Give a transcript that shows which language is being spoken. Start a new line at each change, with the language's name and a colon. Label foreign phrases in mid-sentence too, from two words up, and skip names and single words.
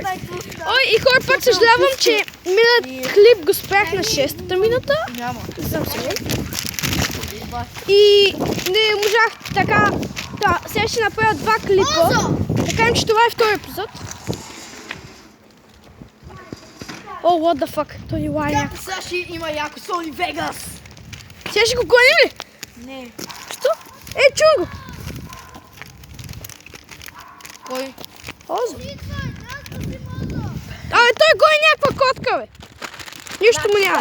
Bulgarian: Ой, и хора, пак съжалявам, че миналият клип го спрях на 6-та минута. Няма. Съм сигурен. И не можах така. Да, сега ще направя 2 клипа. Да кажем, че това е втори епизод. О,
English: what the fuck,
Bulgarian: той е лайня. Сега ще има яко Сони Вегас. Сега ще го гоним ли? Не. Що? Чуй го. Кой? Озо. Той гони някаква котка, бе. Нищо му няма.